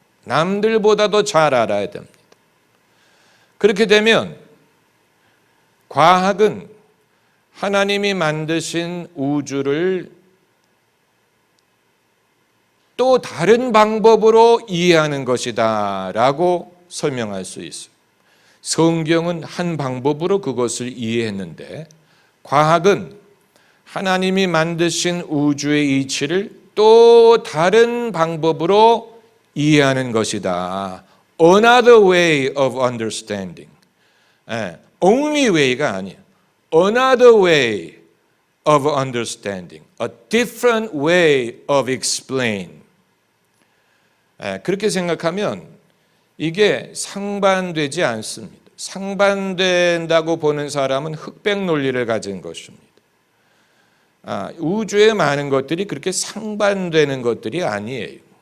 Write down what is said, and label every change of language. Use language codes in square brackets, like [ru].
[ko] 남들보다도 잘 알아야 됩니다. 그렇게 되면 과학은 하나님이 만드신 우주를 또 다른 방법으로 이해하는 것이다 라고 설명할 수 있어요. 성경은 한 방법으로 그것을 이해했는데 과학은 하나님이 만드신 우주의 이치를 또 다른 방법으로 이해하는 것이다. [en] Another way of understanding. Only way [ko] 가 아니에요. [en] Another way of understanding. A different way of explain. [ko] 그렇게 생각하면 이게 상반되지 않습니다. 상반된다고 보는 사람은 흑백 논리를 가진 것입니다. 우주의 많은 것들이 그렇게 상반되는 것들이 아니에요.